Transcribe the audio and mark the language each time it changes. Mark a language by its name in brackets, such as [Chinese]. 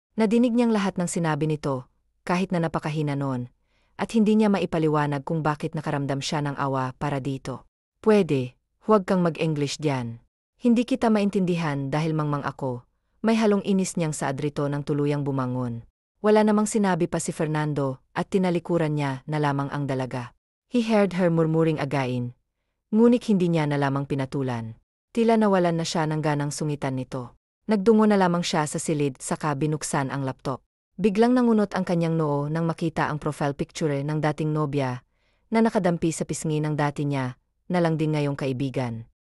[Filipino] Nadinig niyang lahat ng sinabi nito, kahit na napakahina noon, at hindi niya maipaliwanag kung bakit nakaramdam siya ng awa para dito. Pwede, huwag kang mag-English diyan. Hindi kita maintindihan dahil mangmang ako. May halong inis niyang saad rito ng tuluyang bumangon. Wala namang sinabi pa si Fernando at tinalikuran niya na lamang ang dalaga. [English] He heard her murmuring again. [Filipino] Ngunit hindi niya na lamang pinatulan. Tila nawalan na siya ng ganang sungitan nito. Nagdungo na lamang siya sa silid saka binuksan ang laptop. Biglang nangunot ang kanyang noo nang makita ang profile picture ng dating nobya na nakadampi sa pisngi ng dati niya na lang din ngayong kaibigan.